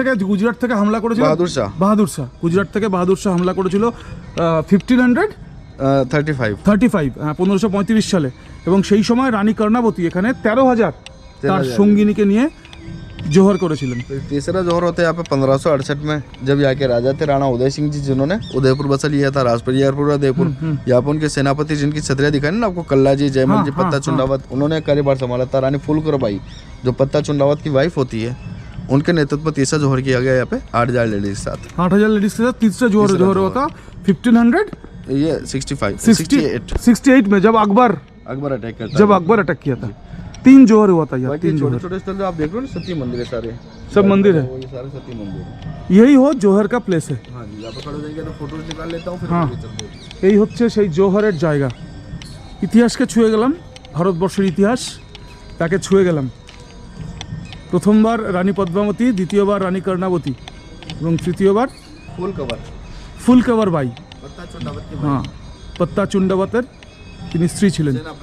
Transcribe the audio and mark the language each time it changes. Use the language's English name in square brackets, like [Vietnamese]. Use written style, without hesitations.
[Bangla] গুজরাট থেকে হামলা করেছিল বাহাদুর শাহ গুজরাট থেকে বাহাদুর শাহ হামলা করেছিল 1535 1535 সালে, এবং সেই সময় রানী কর্ণাবতী এখানে 13,000 তার সঙ্গিনীকে নিয়ে জোহর করেছিলেন। [Hindi] तीसरा जोहर होता है यहाँ पे 1568 में, जब यहाँ के राजा थे राणा उदय सिंह जी, जिन्होंने उदयपुर बसा लिया था, राजपरियारपुर उदयपुर। यहाँ पे उनके सेनापति जिनकी छतरियाँ दिखाई ना आपको, कल्ला जी, जयमल जी, पत्ता चुंडावत, उन्होंने कार्यभार संभाला था। रानी फूलकुरबाई जो पत्ता चुंडावत की वाइफ होती है, उनके नेतृत्व में तीसरा जोहर किया गया यहाँ पे 8,000 लेडीज के साथ। 8,000 लेडीज के साथ तीसरा जोहर होता 1568 में, जब अकबर अटैक करता, जब अकबर अटैक किया था। 3 जोहर हुआ था यार, 3 जोहर। छोटे स्थल जो आप देख रहे हो ना, सती मंदिर है, सारे सब मंदिर है, ये सारे सती मंदिर है। यही हो जोहर का प्लेस है। हाँ जी, यहाँ पे खड़े हो जाएंगे तो फोटोज निकाल लेता हूँ, फिर हाँ। आगे चलते हैं। [Bangla] এই হচ্ছে সেই জোহরের জায়গা। ইতিহাসকে ছুঁয়ে গেলাম, ভারতবর্ষের ইতিহাস তাকে ছুঁয়ে গেলাম। প্রথমবার রানী পদ্মাবতী, দ্বিতীয়বার রানী কর্ণাবতী এবং তৃতীয়বার ফুলকবার বাই, হ্যাঁ পত্তা চুন্ডাবতের তিনি স্ত্রী ছিলেন।